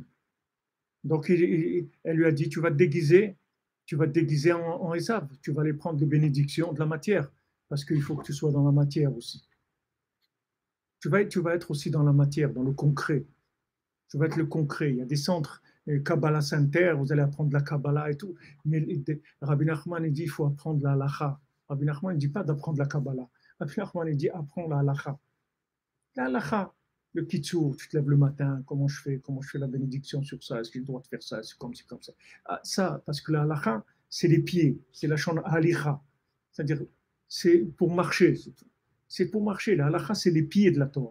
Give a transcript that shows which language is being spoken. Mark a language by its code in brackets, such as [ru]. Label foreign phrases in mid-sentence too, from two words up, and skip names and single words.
[fr] Donc, elle lui a dit, tu vas te déguiser en Esav, tu vas aller prendre des bénédictions de la matière, parce qu'il faut que tu sois dans la matière aussi. Tu vas être aussi dans la matière, dans le concret. Tu vas être le concret. Il y a des centres, Kabbalah Center, vous allez apprendre la Kabbalah et tout. Mais Rabbi Nachman, il dit, il faut apprendre la halacha. Rabbi Nachman, il ne dit pas d'apprendre la Kabbalah. Rabbi Nachman, il dit, apprends la halacha. La halacha. Le kitsour, tu te lèves le matin, comment je fais la bénédiction sur ça, est-ce que j'ai le droit de faire ça, c'est comme ça. Ah, ça, parce que la halakha, c'est les pieds, c'est [he] לשון הליכה, [fr] c'est-à-dire, c'est pour marcher, c'est pour marcher, la halakha, c'est les pieds de la Torah.